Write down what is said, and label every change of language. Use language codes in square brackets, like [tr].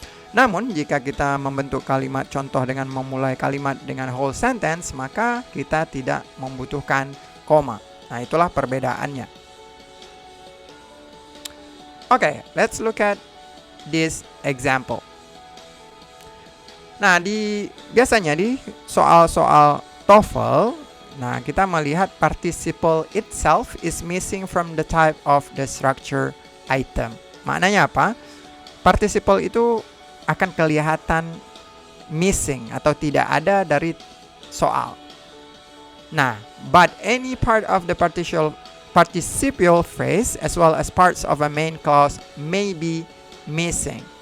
[id] Namun, jika kita membentuk kalimat contoh dengan memulai kalimat dengan whole sentence, maka kita tidak membutuhkan koma. Nah, itulah perbedaannya. [en] Oke, let's look at this example. [id] Nah, biasanya di soal-soal TOEFL, nah kita melihat [en] participle itself is missing from the type of the structure item. [id] Maknanya apa? Participle itu akan kelihatan missing atau tidak ada dari soal. [en] Nah, but any part of the participial phrase as well as parts of a main clause may be missing.